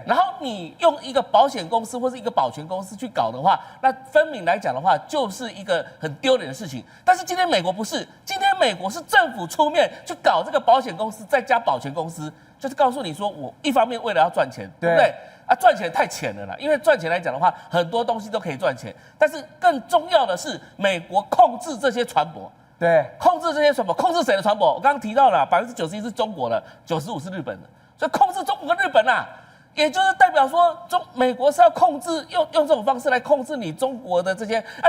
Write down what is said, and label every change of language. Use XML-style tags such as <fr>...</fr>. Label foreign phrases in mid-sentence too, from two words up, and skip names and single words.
<zh>然後你用一個保險公司或是一個保全公司去搞的話，那分明來講的話，就是一個很丟臉的事情。但是今天美國不是，今天美國是政府出面去搞這個保險公司，再加保全公司，就是告訴你說，我一方面為了要賺錢，對不對？啊，賺錢太淺了啦，因為賺錢來講的話，很多東西都可以賺錢，但是更重要的是，美國控制這些船舶。對，控制這些船舶，控制誰的船舶？我剛剛提到了，91%是中國的，95%是日本的。所以控制中國跟日本啊，也就是代表說美國是要控制用這種方式來控制你中國的這些啊。</zh>